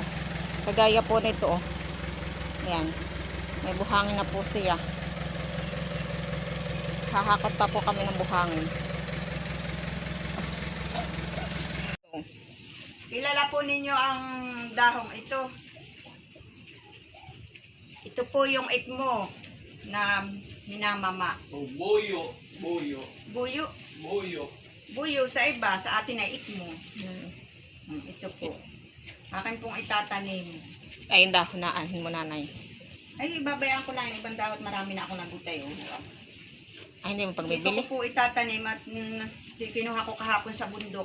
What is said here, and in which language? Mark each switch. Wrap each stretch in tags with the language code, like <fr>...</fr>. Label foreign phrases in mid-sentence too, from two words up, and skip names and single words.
<tl>Kagaya po nito Ayan. May buhangin na po siya. Hahakot pa po kami ng buhangin. Kilala po ninyo ang dahong ito. Ito po yung ikmo na minamama. Oh, buyo. Buyo. Buyo. Buyo. Buyo sa iba, sa atin ay ikmo. Hmm. Ito po. Akin pong itatanim. Ayun dahon na, anhin mo nanay. Ay, babayaan ko lang yung ibang dahon. Marami na ako nagutay. Oh. Ay, hindi mo Ito pagbibili. ko po itatanim at kinuha ko kahapon sa bundok.</tl>